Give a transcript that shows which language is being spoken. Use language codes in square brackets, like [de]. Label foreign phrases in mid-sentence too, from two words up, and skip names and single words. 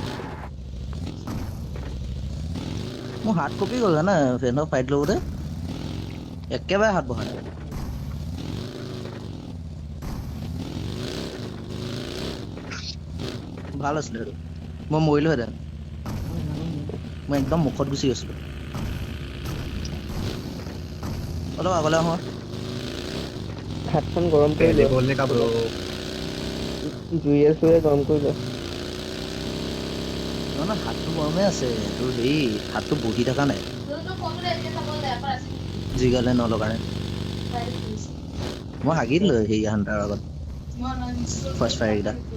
[as] মোৰ হাত কপি গ'ল জানা ফ্ৰেণ্ডৰ ফাইট লওঁতে একেবাৰে হাত বহা নাই ভাল আছিলে সেইটো মই মৰিলোহেঁতেন মই একদম মুখত গুচি গৈছিলো অলপ আগলৈ আহোঁ হাতখন গৰম কৰি পেহলে লোৱা [hi] बोलने का ब्रो [as] জুইয়ে চুইয়ে গৰম কৰি লোৱা নহয় হাতটো গৰমে আছে তোৰ হেৰি হাতটো বহি থকা নাই জিগালে নলগা নাই মই হাগি দিলো সেই হান্তাৰ আগত [en] first fire [as] কেইটা